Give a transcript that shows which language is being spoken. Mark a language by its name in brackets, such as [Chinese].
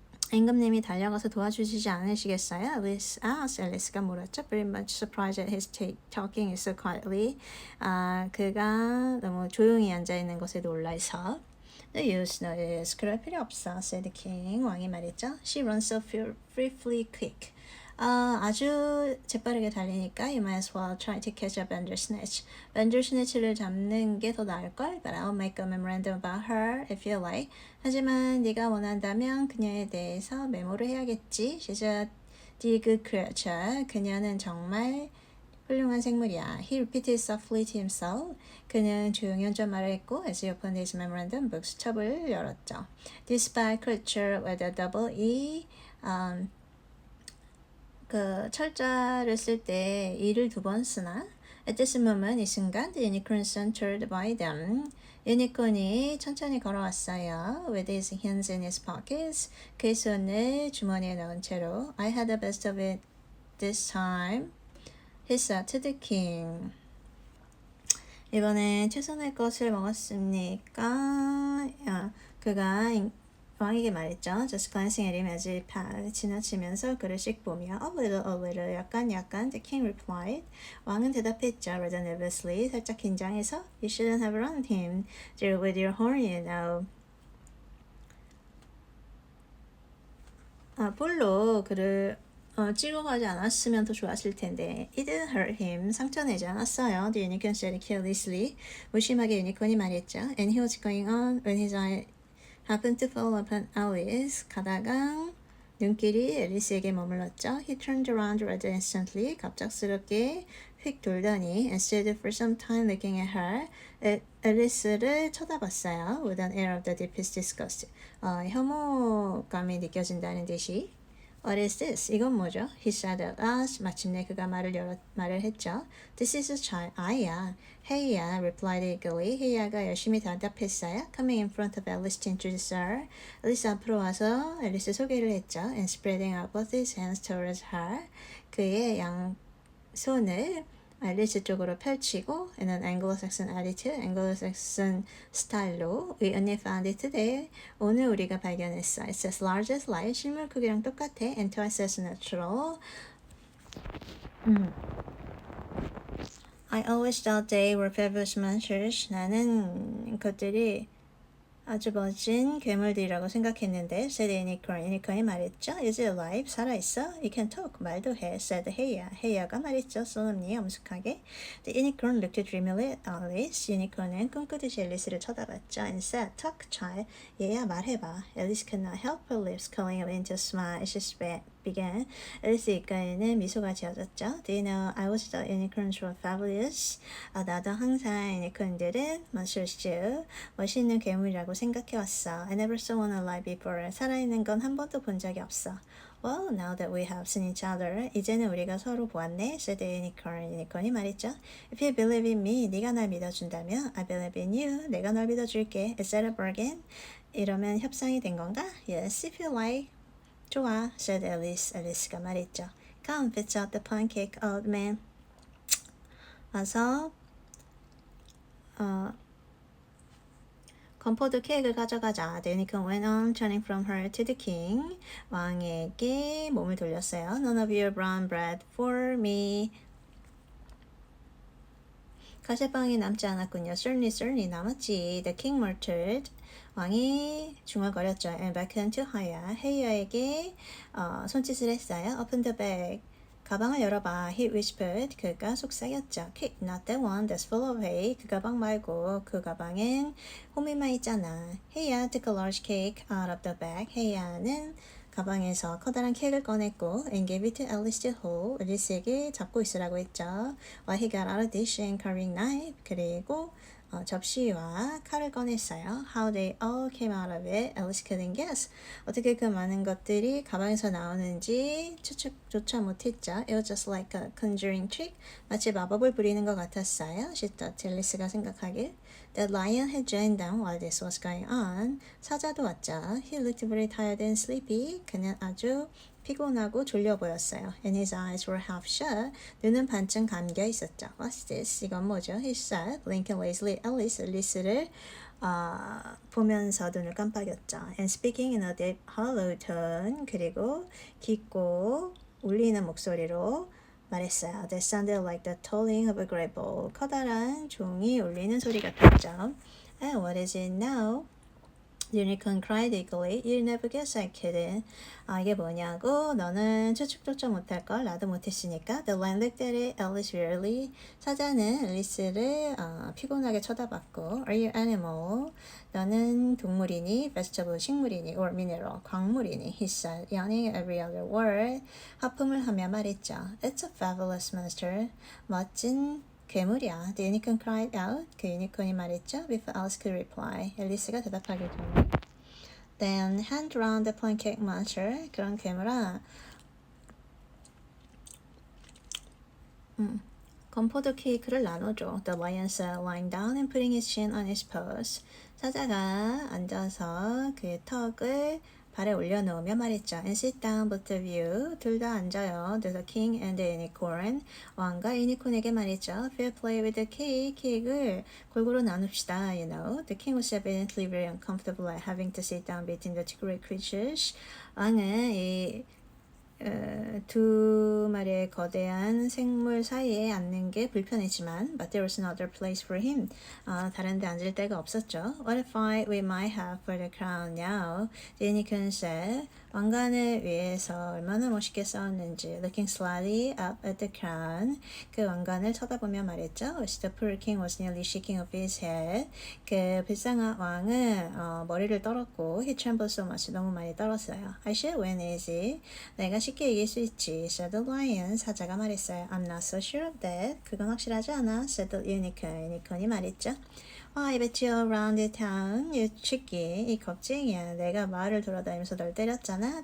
[Korean] 임금님이 달려가서 도와주시지 않으시겠어요? [English] Alice asked. [Korean] 앨리스가 물었죠. [English] Very much surprised at his talking so quietly. [Korean] 그가 너무 조용히 앉아있는 것에 놀라서 [English] No use, no use. [Korean] 그럴 필요 없어, [English] said the king. [Korean] 왕이 말했죠. [English] She runs so fearfully quick. [Korean] 아주 재빠르게 달리니까 [English] you might as well try to catch a Bandersnatch. [Korean] Bandersnatch를 잡는 게 더 나을걸? [English] But I'll make a memorandum about her if you like. [Korean] 하지만 네가 원한다면 그녀에 대해서 메모를 해야겠지. [English] She's a dear good creature. [Korean] 그녀는 정말 훌륭한 생물이야. [English] He repeated softly to himself. [Korean] 그는 조용히 혼자 말했고 [English] as he opened his memorandum book, [Korean] 첩을 열었죠. [English] This by creature with a double E. [Korean] 그 철자를 쓸 때 e를 2번 쓰나? [English] At this moment, [Korean] 이 순간, [English] the unicorn entered by them. [Korean] 유니콘이 천천히 걸어왔어요. [English] With his hands in his pockets. [Korean] 그의 손을 주머니에 넣은 채로. [English] I had the best of it this time. He said to the king. [Korean] 이번에 최선의 것을 먹었으니까 그가 왕에게 말했죠. [English] Just glancing at him as he passed. [Korean] 지나치면서 그를 씩 보며 [English] a little, [Korean] 약간. [English] The king replied. [Korean] 왕은 대답했죠. [English] Rather nervously, [Korean] 살짝 긴장해서 [English] You shouldn't have run him there with your horn, you know. [Korean] 볼로 그를 찌고 가지 않았으면 더 좋았을 텐데. [English] It didn't hurt him. [Korean] 상처내지 않았어요. [English] The unicorn said carelessly. [Korean] 무심하게 유니콘이 말했죠. [English] And he was going on when his eye happened to fall upon Alice. [Korean] 가다가 눈길이 앨리스에게 머물렀죠. [English] He turned around rather instantly. [Korean] 갑작스럽게 휙 돌더니 [English] and stood for some time looking at her. [Korean] 앨리스를 쳐다봤어요. [English] With an air of the deepest disgust. [Korean] 혐오감이 느껴진다는 듯이. [English] What is this? [Korean] 이건 뭐죠? [English] He said at last. [Korean] 마침내 그가 말을 했죠. [English] This is a child. [Korean] 아이야. [English] Hey야, replied eagerly. [Korean] Hey야가 열심히 대답했어요. [English] Coming in front of Alice to introduce her. [Korean] 앨리스 앞으로 와서 앨리스 소개를 했죠. [English] And spreading out both his hands towards her. [Korean] 그의 양 손을 앨리스 쪽으로 펼치고 [English] in an Anglo-Saxon attitude, [Korean] Anglo-Saxon 스타일로 [English] We only found it today. [Korean] 오늘 우리가 발견했어. [English] It's as large as life. [Korean] 실물 크기랑 똑같아. [English] And twice as natural. I always thought they were fabulous monsters. [Korean] 나는 그것들이 아주 멋진 괴물들이라고 생각했는데 [English] said unicorn. [Korean] 유니콘이 말했죠. [English] Is it alive? [Korean] 살아있어? [English] It can talk. [Korean] 말도 해. [English] said Heya. [Korean] Heya가 말했죠. 소lemnly 엄숙하게. [English] The unicorn looked dreamily at Alice. [Korean] 유니콘은 꿈꾸듯이 앨리스를 쳐다봤죠. [English] And said, talk, child. [Korean] 얘야 말해봐. [English] Alice could not help her lips curling up into a smile as she began. [Korean] 앨리스 입가에는 미소가 지어졌죠. [English] Do you know I was the unicorns were fabulous? [Korean] 나도 항상 유니콘들은 monsters, 멋있는 괴물이라고 생각해왔어. [English] I never saw one alive before. [Korean] 살아있는 건 한 번도 본 적이 없어. [English] Well, now that we have seen each other, [Korean] 이제는 우리가 서로 보았네. [English] said the unicorn. [Korean] 유니콘이 말했죠. [English] If you believe in me, [Korean] 네가 날 믿어준다면 [English] I believe in you. [Korean] 내가 널 믿어줄게. [English] Is that a bargain? [Korean] 이러면 협상이 된 건가? [English] Yes, if you like. [Korean] 좋아, [English] said Alice. [Korean] 앨리스가 말했죠. [English] Come, fetch out the pancake, old man. [Korean] 와서 건포도 케이크를 가져가자. [English] The unicorn went on, turning from her to the king. [Korean] 왕에게 몸을 돌렸어요. [English] None of your brown bread for me. [Korean] 가시빵이 남지 않았군요. [English] Certainly [Korean] 남았지. [English] The king muttered. [Korean] 왕이 중얼거렸죠. [English] And beckoned to Heya. [Korean] 헤이야에게 손짓을 했어요. [English] Open the bag. [Korean] 가방을 열어봐. [English] He whispered. [Korean] 그가 속삭였죠. [English] Kick, not that one that's full of hay. [Korean] 그 가방 말고 그 가방엔 호밀만 있잖아. [English] 헤이야 took a large cake out of the bag. [Korean] 헤이야는 가방에서 커다란 케이크를 꺼냈고 [English] and gave it to Alice to hold. [Korean] 앨리스에게 잡고 있으라고 했죠. [English] While he got out a dish and carving knife. [Korean] 그리고 접시와 칼을 꺼냈어요. [English] How they all came out of it, Alice couldn't guess. [Korean] 어떻게 그 많은 것들이 가방에서 나오는지 추측조차 못했죠. [English] It was just like a conjuring trick. [Korean] 마치 마법을 부리는 것 같았어요. [English] She thought, [Korean] 앨리스가 생각하길. [English] The lion had joined them while this was going on. [Korean] 사자도 왔죠. [English] He looked very tired and sleepy. [Korean] 그는 아주 피곤하고 졸려 보였어요. [English] And his eyes were half shut. [Korean] 눈은 반쯤 감겨 있었죠. [English] What's this? [Korean] 이건 뭐죠? [English] He said, blinking lazily at Alice. [Korean] 앨리스를 보면서 눈을 깜빡였죠. [English] And speaking in a deep, hollow tone. [Korean] 그리고 깊고 울리는 목소리로 말했어요. [English] That sounded like the tolling of a great bell. [Korean] 커다란 종이 울리는 소리 같았죠. [English] And what is it now? The unicorn cried eagerly. You'll never guess I couldn't. [Korean] 이게 뭐냐고? 너는 추측조차 못할걸? 나도 못했으니까. [English] The lion looked at it, Alice wearily. [Korean] 사자는 앨리스를 피곤하게 쳐다봤고. [English] Are you animal? [Korean] 너는 동물이니? [English] Vegetable, [Korean] 식물이니? [English] Or mineral, [Korean] 광물이니? [English] He said, yawning every other word. [Korean] 하품을 하며 말했죠. [English] It's a fabulous monster. [Korean] 멋진 괴물이야. [English] The unicorn cried out. [Korean] 그 유니콘이 말했죠. [English] Before Alice could reply. [Korean] 앨리스가 대답하기 전에. [English] Then hand round the pancake monster. [Korean] 그런 괴물아. 건포도 케이크를 나눠줘. [English] The lion said, lying down and putting his chin on his paws. [Korean] 사자가 앉아서 그의 턱을 발에 올려놓으며 말했죠. [English] And sit down, both of you. [Korean] 둘 다 앉아요. [English] The king and the unicorn. [Korean] 왕과 유니콘에게 말했죠. [English] Fair play with the cake. [Korean] 케이크를 골고루 나눕시다. [English] You know. The king was evidently very uncomfortable at having to sit down between the two great creatures. [Korean] 왕은 두 마리의 거대한 생물 사이에 앉는 게 불편했지만 [English] but there was no other place for him. [Korean] 다른 데 앉을 데가 없었죠. [English] What a fight we might have for the crown now. The unicorn said. [Korean] 왕관을 위해서 얼마나 멋있게 싸웠는지. [English] Looking slyly up at the crown. [Korean] 그 왕관을 쳐다보며 말했죠. [English] The poor king was nearly shaking off his head. [Korean] 그 불쌍한 왕은 머리를 떨었고 [English] he trembled so much. [Korean] 너무 많이 떨었어요. [English] I should win easy. [Korean] 내가 쉽게 이길 수 있지. [English] said the lion. [Korean] 사자가 말했어요. [English] I'm not so sure of that. [Korean] 그건 확실하지 않아. [English] said the unicorn. [Korean] 유니콘이 말했죠. [English] I bet you around the town. You chicky. [Korean] 이 겁쟁이야. 내가 마을을 돌아다니면서 널 때렸잖아.